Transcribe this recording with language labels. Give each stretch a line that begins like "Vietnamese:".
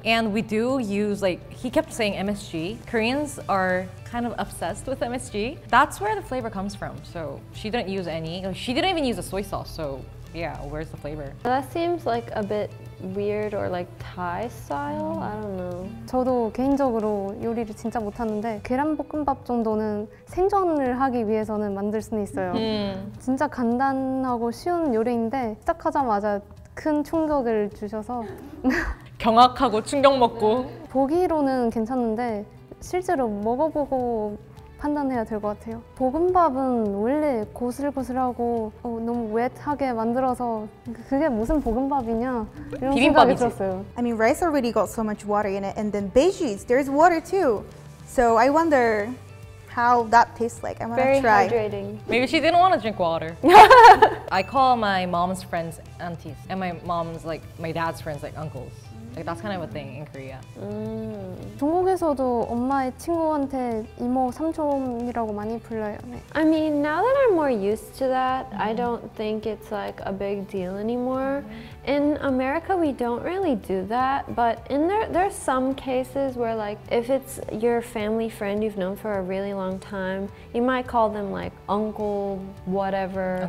English: And we do use, like, he kept saying MSG. Koreans are kind of obsessed with MSG. That's where the flavor comes from. So she didn't use any, she didn't even use a soy sauce. So yeah, where's the flavor? That seems like a bit weird or like Thai style? I don't know.
Korean: 저도 개인적으로 요리를 진짜 못하는데 계란볶음밥 정도는 생존을 하기 위해서는 만들 수는 있어요. 진짜 간단하고 쉬운 요리인데 시작하자마자 큰 충격을 주셔서 경악하고 충격 먹고. 보기로는 괜찮은데 실제로 먹어보고 판단해야 될 것 같아요. 볶음밥은 원래 고슬고슬하고 너무 웻하게 만들어서 그게 무슨 볶음밥이냐 이런 생각이 들었어요.
English: I mean, rice already got so much water in it, and then veggies, there's water too. So I wonder how that tastes like. I want to try. Very hydrating. Maybe she didn't want to drink water. I call my mom's friends aunties, and my mom's like my dad's friends like uncles. Like that's kind of a thing in Korea.
Korean: 중국에서도 엄마의 친구한테 이모, 삼촌이라고 많이 불러요. 네.
English: I mean, now that I'm more used to that, I don't think it's like a big deal anymore. In America, we don't really do that, but there's some cases where like if it's your family friend you've known for a really long time, you might call them like uncle whatever.